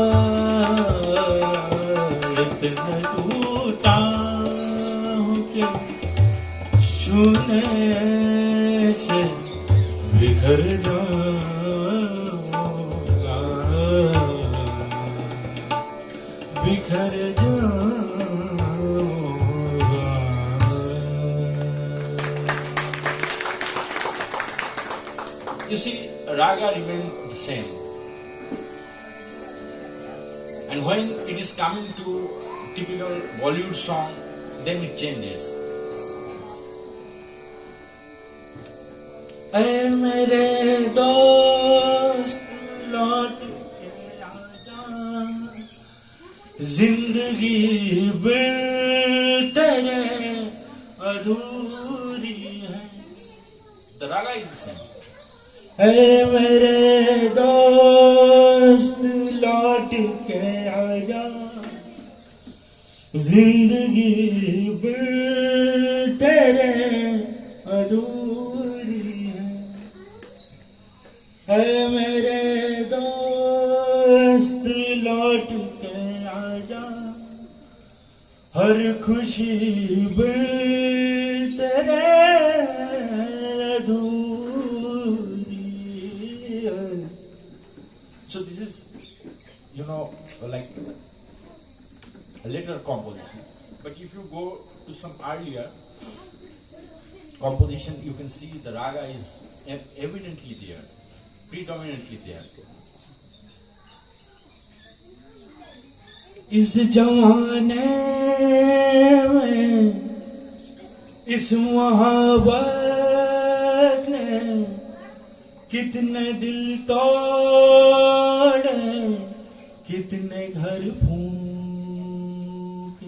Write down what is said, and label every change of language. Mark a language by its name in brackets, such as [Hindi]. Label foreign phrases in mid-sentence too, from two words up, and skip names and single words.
[Hindi] इतना टूटा हूँ कि छूने से बिखर जाऊंगा। बिखर जाऊंगा। [English] You see, raga remains the same. And when it is coming to typical Bollywood song, then it changes. [Hindi] ऐ मेरे दोस्त लौट के आजा, जिंदगी बिन तेरे अधूरी है। [English] The raga is the same. [Hindi] ऐ मेरे दोस्त लौट के आजा, जिंदगी बिन तेरे अधूरी है। ऐ मेरे दोस्त लौट के आजा, हर खुशी बिन तेरे अधूरी है। [English] So this is, like a later composition. But if you go to some earlier composition, you can see the raga is evidently there, predominantly there. [Hindi] इस जमाने में इस मोहब्बत ने कितने दिल तोड़े, कितने घर फूके।